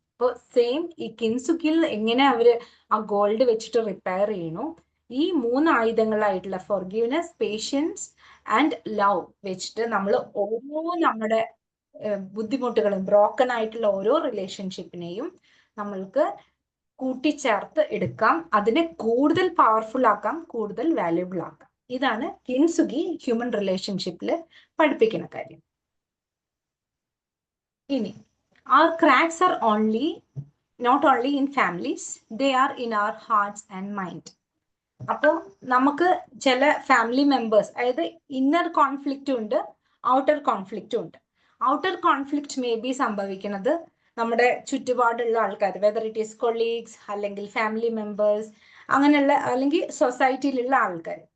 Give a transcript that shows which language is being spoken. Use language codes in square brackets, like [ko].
[ml] അപ്പോൾ സെയിം ഈ കിൻസുഗിൽ എങ്ങനെ അവര് ആ ഗോൾഡ് വെച്ചിട്ട് റിപ്പയർ ചെയ്യണു, ഈ 3 ആയുധങ്ങളായിട്ടുള്ള ഫോർഗീവ്നെസ്, പേഷ്യൻസ് ആൻഡ് ലവ് വെച്ചിട്ട് നമ്മൾ ഓരോ നമ്മുടെ ബുദ്ധിമുട്ടുകളും, ബ്രോക്കൺ ആയിട്ടുള്ള ഓരോ റിലേഷൻഷിപ്പിനെയും നമ്മൾക്ക് കൂട്ടിച്ചേർത്ത് എടുക്കാം, അതിനെ കൂടുതൽ പവർഫുൾ ആക്കാം, കൂടുതൽ വാല്യുബിൾ ആക്കാം. ഇതാണ് കിൻസുഗി ഹ്യൂമൻ റിലേഷൻഷിപ്പിൽ പഠിപ്പിക്കുന്ന കാര്യം. [en] ഇനി our cracks are not only in families, they are in our hearts and mind. [ml] അപ്പോൾ നമുക്ക് ചില ഫാമിലി മെമ്പേഴ്സ്, അതായത് ഇന്നർ കോൺഫ്ലിക്റ്റും ഉണ്ട്, ഔട്ടർ കോൺഫ്ലിക്റ്റും ഉണ്ട്. ഔട്ടർ കോൺഫ്ലിക്റ്റ് [en] may be [ml] സംഭവിക്കുന്നത് നമ്മുടെ ചുറ്റുപാടുള്ള ആൾക്കാർ, [en] whether it is colleagues [ml] അല്ലെങ്കിൽ ഫാമിലി മെമ്പേഴ്സ്, അങ്ങനെയുള്ള അല്ലെങ്കിൽ സൊസൈറ്റിയിലുള്ള ആൾക്കാർ.